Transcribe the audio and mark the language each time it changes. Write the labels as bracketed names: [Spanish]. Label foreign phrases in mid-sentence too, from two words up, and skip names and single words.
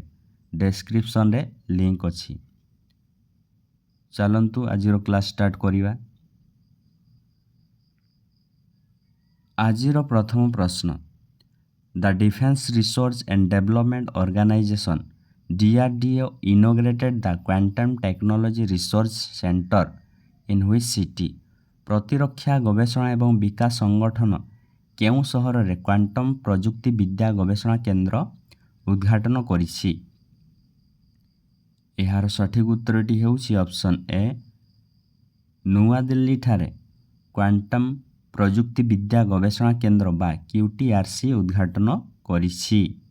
[Odia] ଡେସ୍କ୍ରିପ୍ସନରେ ଲିଙ୍କ ଅଛି। ଚାଲନ୍ତୁ ଆଜିର [English] class start [Odia] କରିବା। [English] ଆଜିର ପ୍ରଥମ ପ୍ରଶ୍ନ, The Defence Research and Development Organisation DRDO inaugurated the Quantum Technology Research Center in which city? [Odia] ପ୍ରତିରକ୍ଷା ଗବେଷଣା ଏବଂ ବିକାଶ ସଂଗଠନ କେଉଁ ସହରରେ କ୍ୱାଣ୍ଟମ୍ ପ୍ରଯୁକ୍ତି ବିଦ୍ୟା ଗବେଷଣା କେନ୍ଦ୍ର ଉଦ୍ଘାଟନ କରିଛି? ଏହାର ସଠିକ ଉତ୍ତରଟି ହେଉଛି ଅପସନ୍ ଏ, ନୂଆଦିଲ୍ଲୀଠାରେ କ୍ୱାଣ୍ଟମ୍ ପ୍ରଯୁକ୍ତି ବିଦ୍ୟା ଗବେଷଣା କେନ୍ଦ୍ର ବା QTRC ଉଦ୍ଘାଟନ କରିଛି।